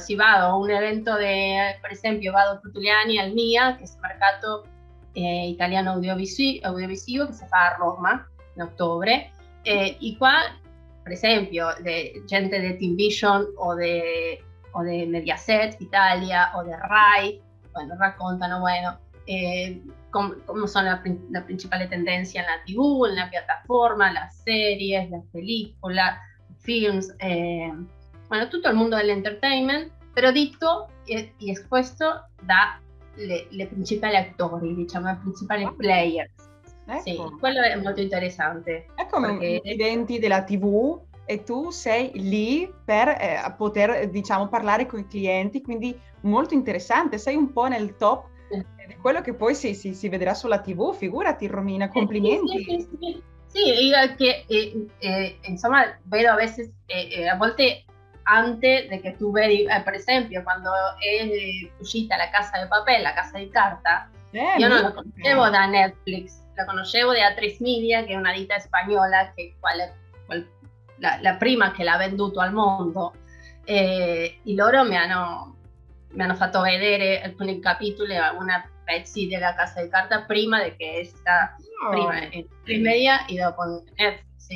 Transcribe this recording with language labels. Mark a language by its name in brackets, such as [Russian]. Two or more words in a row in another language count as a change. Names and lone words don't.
[Italian] Si vado a un evento per esempio, vado tutti gli anni al MIA, che è il mercato italiano audiovisivo, che si fa a Roma in ottobre, e qua, per esempio, gente di Team Vision o di Mediaset Italia o de RAI, bueno, raccontano, [Spanish] bueno, cómo son la principal tendencia en la TV, en la plataforma, las series, las películas, films, bueno, [Italian] tutto il mondo dell'entertainment, però detto e esposto dalle principali attori, diciamo, i principali players. Ecco. Sì, quello è molto interessante. È come un eventi della TV, e tu sei lì per poter, diciamo, parlare con i clienti, quindi molto interessante, sei un po' nel top di quello che poi si vedrà sulla TV. Figurati, Romina, complimenti. Sì, io che insomma vedo a volte [Spanish] antes de que tú [Italian] vedi, per esempio, quando è uscita La Casa de Papel, La Casa di Carta, io non la conoscevo da Netflix, la conoscevo de A3 Media, che è una ditta spagnola, che la prima che l'ha venduto al mondo, e loro mi hanno fatto vedere alcuni capitoli, una pezzi della Casa di Carta prima di che sta prima in Media e dopo in Netflix, sì.